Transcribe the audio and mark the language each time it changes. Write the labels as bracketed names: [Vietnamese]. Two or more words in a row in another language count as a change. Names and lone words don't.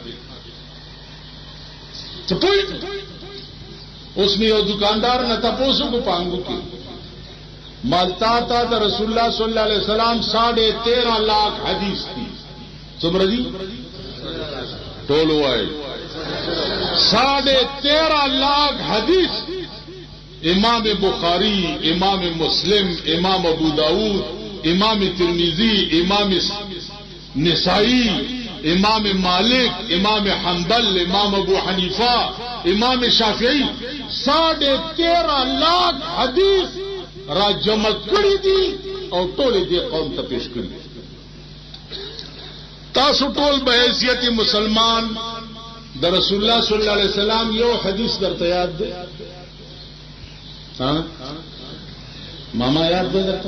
[Pashto] ته پوهېږې اوس مې یو دکاندار نه تپوس وکړو په انګو کې مالتا تا د رسول الله [Arabic] صلی الله علیه وسلم [Pashto] 13.5 लाख حدیث دي. څومره دي؟ ټول وایي 13.5 लाख حدیث. امام بخاری، امام مسلم، امام ابو داود، امام ترمذی، امام نسائی، امام مالک، امام حنبل، امام ابو حنیفہ، امام شافعی 13.5 लाख حدیث را جمع کړی دي او ټول دې قوم ته پیش کړی. تاسو ټول به حیثیت مسلمان د رسول الله [Arabic] صلی الله علیه وسلم [Pashto] یو حدیث درته یاد دی؟ ها ماما یاد دی درته؟